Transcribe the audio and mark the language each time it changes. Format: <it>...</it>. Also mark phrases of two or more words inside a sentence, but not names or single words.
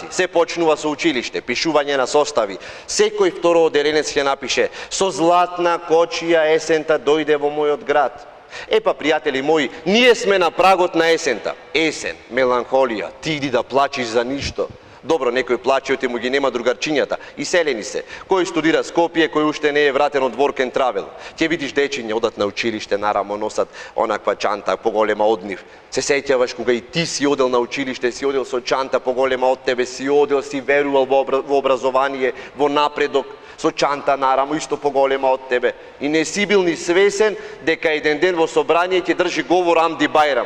<mk>Се почнува со училиште, пишување на состави. Секој второ оделенец ќе напише: со златна кочија есента дојде во мојот град. Епа, пријатели мои, ние сме на прагот на есента. Есен, меланхолија, ти иди да плачиш за ништо. Добро, некој плаче, оти му ги нема другарчињата. Иселени се. Кој студира Скопје, кој уште не е вратен од</mk> <en>work and travel.</en> <mk>Ќе видиш дечиња одат на училиште, нарамо носат онаква чанта поголема од нив. Се сеќаваш кога и ти си одел на училиште, си одел со чанта поголема од тебе, си одел, си верувал во образование, во напредок, со чанта нарамо исто поголема од тебе. И не си бил ни свесен дека еден ден во собрание ќе држи говор Амди Бајрам.</mk>